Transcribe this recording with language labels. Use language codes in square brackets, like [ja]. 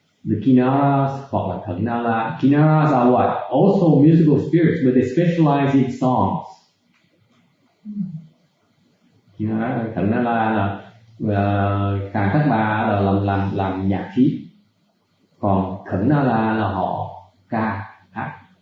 [vi] The Kinnaras hoặc là Khẩn Nala. [en] Kinnaras are what? Also musical spirits, but they specialize in songs. [vi] Khẩn Nala là Càn Khắc Bà là làm nhạc khí, còn Khẩn Nala là họ ca hát.